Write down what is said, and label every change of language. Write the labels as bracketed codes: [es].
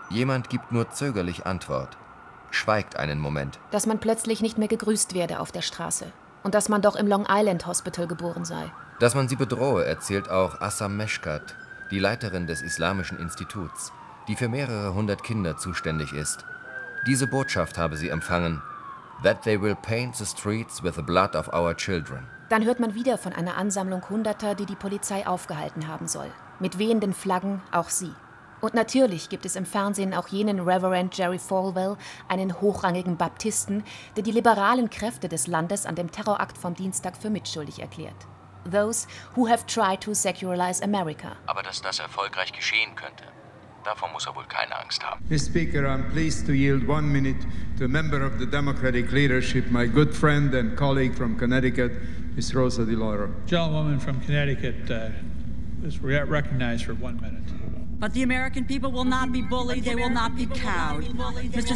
[de] Jemand gibt nur zögerlich Antwort. Schweigt einen Moment. Dass man plötzlich nicht mehr gegrüßt werde auf der Straße. Und dass man doch im Long Island Hospital geboren sei. Dass man sie bedrohe, erzählt auch Assam Meshkat, die Leiterin des Islamischen Instituts, die für mehrere hundert Kinder zuständig ist. Diese Botschaft habe sie empfangen. [en] That they will paint the streets with the blood of our children. [de] Dann hört man wieder von einer Ansammlung Hunderter, die die Polizei aufgehalten haben soll. Mit wehenden Flaggen, auch sie. Und natürlich gibt es im Fernsehen auch jenen Reverend Jerry Falwell, einen hochrangigen Baptisten, der die liberalen Kräfte des Landes an dem Terrorakt vom Dienstag für mitschuldig erklärt. [en] those who have tried to secularize America. [de] Aber dass das erfolgreich geschehen könnte, davon muss er wohl keine Angst haben. [en] Mr. Speaker, I'm pleased to yield 1 minute to a member of the Democratic leadership, my good friend and colleague from Connecticut, Ms. Rosa DeLauro. Gentlewoman from Connecticut is recognized for 1 minute. But the American people will not be bullied. They will not be cowed. Mr.